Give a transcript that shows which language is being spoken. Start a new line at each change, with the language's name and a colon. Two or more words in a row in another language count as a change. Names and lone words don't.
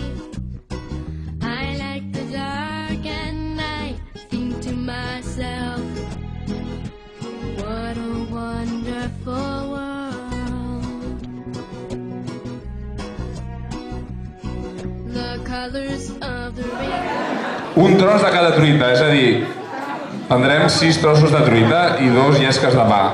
English: I like the dark and I think to myself, what a wonderful world. The colors of the rainbow.
Catalan: Un tros de cada truita, és a dir, prendrem 6 trossos de truita i 2 llesques de pa.